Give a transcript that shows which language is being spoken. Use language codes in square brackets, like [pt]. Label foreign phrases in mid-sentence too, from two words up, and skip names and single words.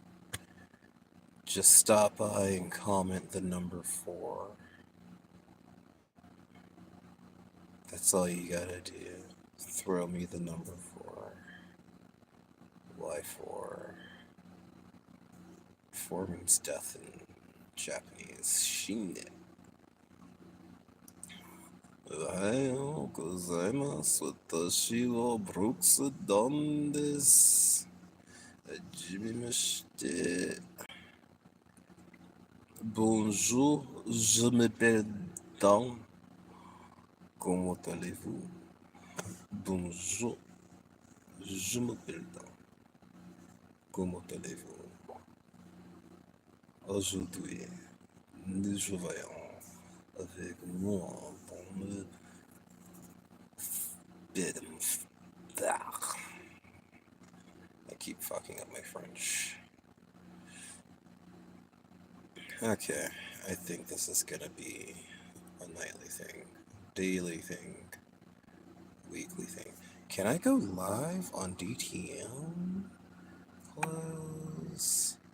[en] Just stop by and comment the number 4. That's all you gotta do. Throw me the number 4. Why 4? 4 means death in Japanese. Shine. [ja] おはようございます. Watashi wa Brooks Dunn desu. Hajimemashite. [fr] Bonjour, je m'appelle Dan. Comment allez-vous? Bonjour, je m'appelle Dan. Comment allez-vous? Aujourd'hui, nous travaillons avec moi dans le Bedemstar. [en] I keep fucking up my French. Okay, I think this is gonna be a nightly thing, daily thing, weekly thing. Can I go live on DTM? Close.